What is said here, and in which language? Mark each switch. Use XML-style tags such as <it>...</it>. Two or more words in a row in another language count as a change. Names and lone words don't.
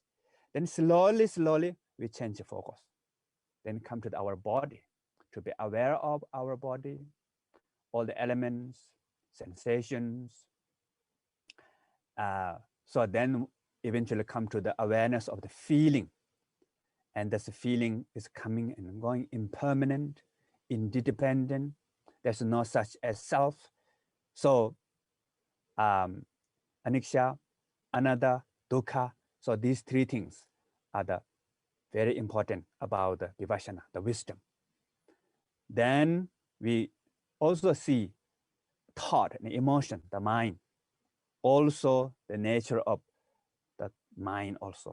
<en>Then slowly, we change the focus. Then come to our body, to be aware of our body, all the elements, sensations. So then eventually come to the awareness of the feeling. And this feeling is coming and going, impermanent, independent. There's no such as self. So</en> <pi>anicca, anatta, dukkha.</pi> <en>So these 3 things are the very important about the vipassana, the wisdom. Then we also see thought and emotion, the mind, also the nature of the mind also.</en>